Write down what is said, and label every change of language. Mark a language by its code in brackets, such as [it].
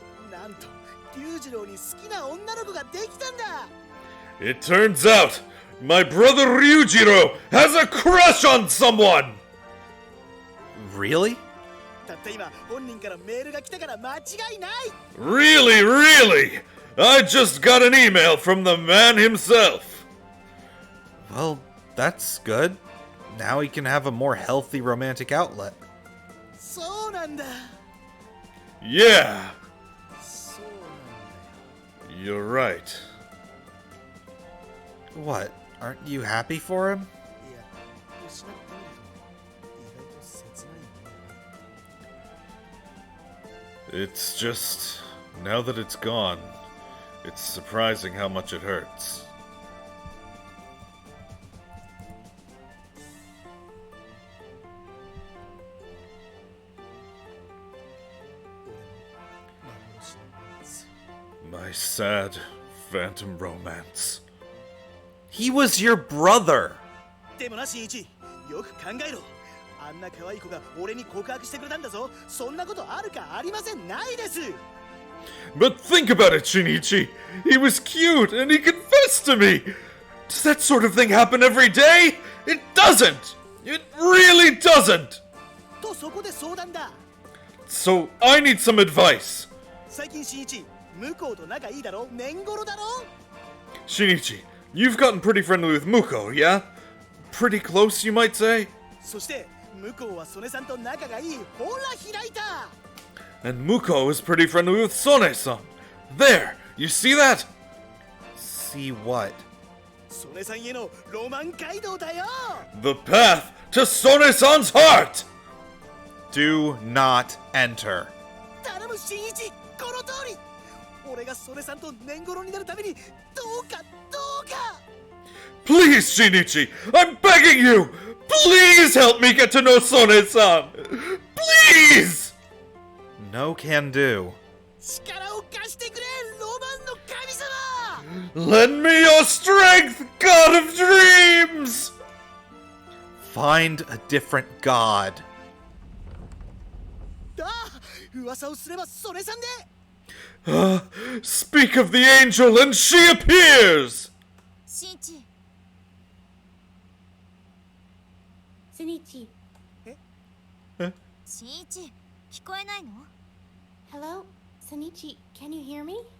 [ja] なんと龍次郎に好きな女の子ができたんだ [en] It turns out, my brother Ryujiro has a crush on someone! Really? [ja] たった今本人からメールが来たから間違いない [en] Really, really? I just got an email from the man himself. Well, that's good. Now he can have a more healthy romantic outlet. [ja] そうなんだ [en] Yeah, [ja] そうなんだよ [en] you're right. What? Aren't you happy for him? [ja] いや失ってみると意外と切ないよね [en] It's just, now that it's gone, it's surprising how much it hurts. My sad phantom romance. He was your brother! [ja] でもな新一よく考えろあんな可愛い子が俺に告白してくれたんだぞそんなことあるかありませんないです [en] But think about it, Shinichi! He was cute and he confessed to me! Does that sort of thing happen every day? It doesn't! It really doesn't! [ja] とそこで相談だ [en] So, I need some advice. [ja] 最近新一向こうと仲いいだろ年頃だろ [en] Shinichi, you've gotten pretty friendly with Muko, yeah? Pretty close, you might say? [ja] そして向こうは曽根さんと仲がいいほら開いた [en] And Muko is pretty friendly with Sone-san. There! You see that? See what? [ja] 曽根さんへのロマン街道だよ [en] The path to Sone-san's heart! Do not enter. [ja] 頼む新一この通り俺が曽根さんと年頃になるためにどうかどうか [en] Please, Shinichi! I'm begging you! Please help me get to know Sone-san! Please! No can do. [ja] 力を貸してくれロマンの神様 [en] Lend me your strength, God of Dreams! Find a different god. [ja] ああ噂をすれば曽根さんで [en] Speak of the angel and she appears! [ja] 新一 [en] Sunichi, [ja] 新一聞こえないの [en] hello? Sunichi, can you hear me?